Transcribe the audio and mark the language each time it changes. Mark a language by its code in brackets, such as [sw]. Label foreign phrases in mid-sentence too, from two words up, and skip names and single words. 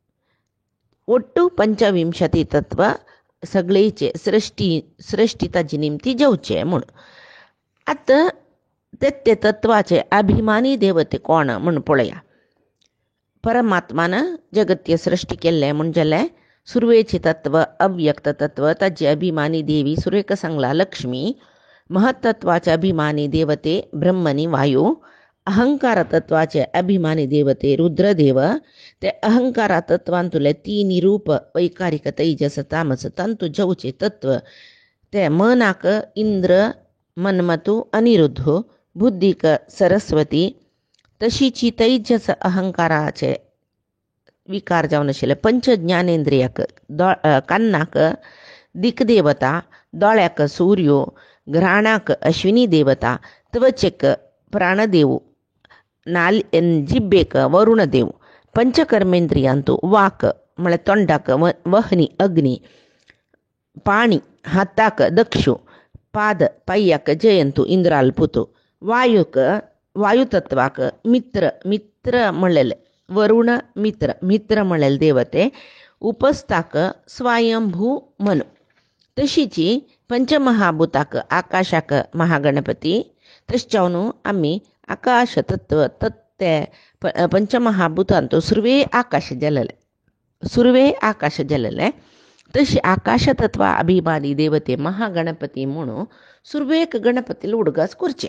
[kok] ಒಟ್ಟು 25 तत्व सगळेचे सृष्टी ताजी निमती जेवचे म्हूण. आतां ते तत्वाचे अभिमानी देवते कोण म्हूण पळया. परमात्मान जगत्य सृष्टी केल्ले म्हूण जालें सुरवेचे तत्व अव्यक्त तत्व ताजी अभिमानी देवी सुरेख सांगला लक्ष्मी, महत्तत्वाचे अभिमानी देवते ब्रह्मनी वायू, अहंकार तत्वाचे अभिमानी देवते रुद्रदेव, ते अहंकार तत्वांतुले 3 रूप वैकारिक तैजस तामस तांतू जेवचे तत्व ते मनाक इंद्र, मन्मथु, अनिरुद्धु, बुद्धीक सरस्वती, तशीची तैजस अहंकाराचे विकार जावन आशिल्ले. पंच ज्ञानेंद्रियाक कान्नाक दिक्देवता, दोळ्याक सूर्यो, घ्राणाक अश्विनी देवता, त्वचेक प्राणदेव, जिब्बेक वरुणदेव, पंचकर्मेंद्रियांतू वाक म्हळ्यार तोंडाक वहनी अग्नी, पाणी हाताक दक्षु, पाद पाय्याक जयंतू इंद्राल पुतू, वायूक वायुतत्वाक मित्र म्हणलेले वरुण, मित्र म्हणलेले देवते, उपस्थाक स्वयंभू मनु. तशीची पंचमहाभूताक आकाशाक महागणपती. तशें जावन आमी आकाश तत्व ते पंचमहाभूतांतू सुरवे आकाश जालेले तशी आकाशतत्व अभिमानी देवते महागणपती म्हणून सुरवेक गणपतीला उडगास करचे.